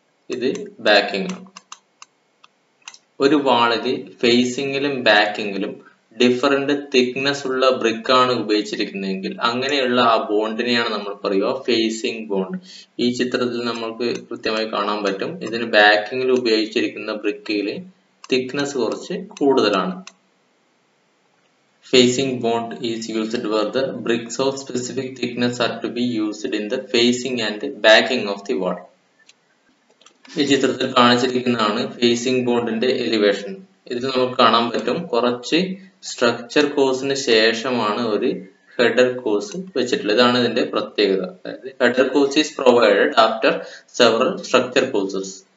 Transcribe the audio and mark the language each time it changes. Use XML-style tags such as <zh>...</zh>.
<ml>ഇത് ബാക്കിംഗ് ആണ്. ഒരു വാളില് ഫേസിംഗിലും ബാക്കിങ്ങിലും ഡിഫറെന്റ് തിക്നെസ് ഉള്ള ബ്രിക്ക് ആണ് ഉപയോഗിച്ചിരിക്കുന്നതെങ്കിൽ അങ്ങനെയുള്ള ആ ബോണ്ടിനെയാണ് നമ്മൾ പറയുക ഫേസിംഗ് ബോണ്ട്. ഈ ചിത്രത്തിൽ നമുക്ക് കൃത്യമായി കാണാൻ പറ്റും. ഇതിന് ബാക്കിങ്ങിൽ ഉപയോഗിച്ചിരിക്കുന്ന ബ്രിക്കില് thickness കുറച്ച് കൂടുതലാണ്.</ml> <en>Facing bond is used where the bricks of specific thickness are to be used in the facing and backing of the wall.</en> <ml>ഈ ചിത്രത്തിൽ കാണിച്ചിരിക്കുന്നതാണ് ഫേസിംഗ് ബോണ്ടിന്റെ എലിവേഷൻ. ഇതിൽ നമുക്ക് കാണാൻ പറ്റും കുറച്ച് സ്ട്രക്ചർ കോഴ്സിന് ശേഷമാണ് ഒരു ഹെഡർ കോഴ്സ് വെച്ചിട്ടുള്ളത്. ഇതാണ് ഇതിന്റെ പ്രത്യേകത. അതായത്</ml> <en>Header course is provided after several structure courses.</en>